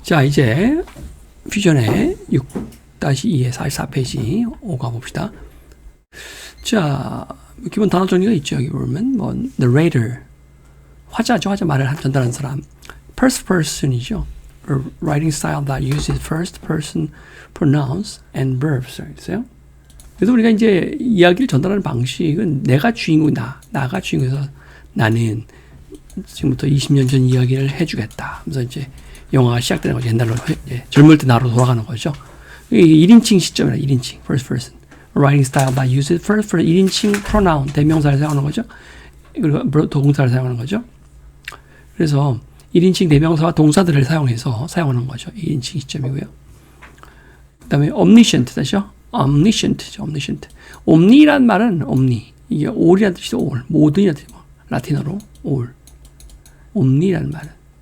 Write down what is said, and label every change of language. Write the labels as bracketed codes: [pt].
[ko] 자, 이제 퓨전의 6-2의 44페이지 오가 봅시다. 자, 기본 단어 정리가 있죠. 여기 보면 뭐 narrator, 화자죠. 화자 말을 전달하는 사람. [en] first person이죠. A writing style that uses first person pronouns and verbs. [ko] 있어요. 그래서 우리가 이제 이야기를 전달하는 방식은 내가 주인공이다. 나가 주인공에서 나는 지금부터 20년 전 이야기를 해주겠다. 그래서 이제 영화가 시작되는 거죠. 옛날로 젊을 때 나로 돌아가는 거죠. 이게 1인칭 시점이라 1인칭 first person. [en] writing style that uses first person 1인칭 pronoun [ko] 대명사를 사용하는 거죠. 그리고 동사를 사용하는 거죠. 그래서 1인칭 대명사와 동사들을 사용해서 사용하는 거죠. 1인칭 시점이고요. 그 다음에 omniscient 다시요. omniscient죠. omniscient. omni란 말은 omni. 이게 all이라는 뜻이죠. all. 모든이라는 뜻이죠. 라틴어로 all. omni라는 말은.